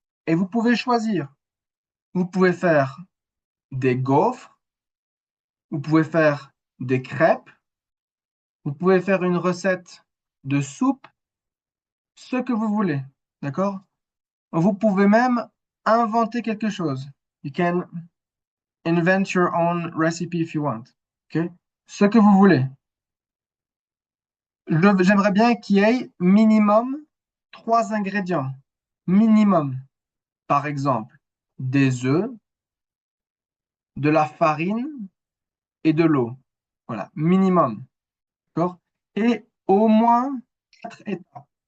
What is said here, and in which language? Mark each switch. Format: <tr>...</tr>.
<fr>Et vous pouvez choisir. Vous pouvez faire des gaufres, vous pouvez faire des crêpes, vous pouvez faire une recette de soupe, ce que vous voulez. D'accord? Vous pouvez même inventer quelque chose.</fr> <en>You can invent your own recipe if you want.</en> <fr>OK? Ce que vous voulez. J'aimerais bien qu'il y ait minimum 3 ingrédients. Minimum. Par exemple, des œufs, de la farine et de l'eau. Voilà, minimum. D'accord? Et au moins 4 étapes.</fr>